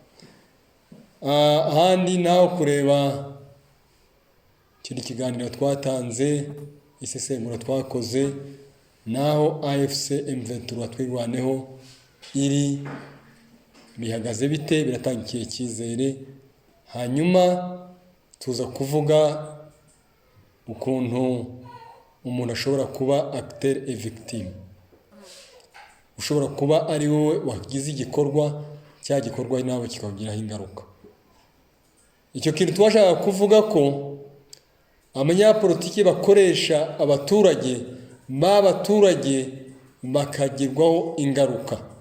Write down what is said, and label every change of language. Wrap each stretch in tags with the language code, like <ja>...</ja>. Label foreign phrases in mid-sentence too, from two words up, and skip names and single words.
<rw>ahandi naho kureba kiri kiganiro twatanze, isesengura twakoze naho AFC M23 twirwaneho iri bihagaze bite, biratangiye icyizere. Hanyuma tuza kuvuga ukuntu umuntu ashobora kuba</rw> <fr>acteur et victime,</fr> <rw>ushobora kuba ari wowe wagize igikorwa, cya gikorwa nawe kikagiraho ingaruka. Icyo kintu twashaka kuvuga ko abanyapolitiki bakoresha abaturage bakagirwaho ingaruka.</rw>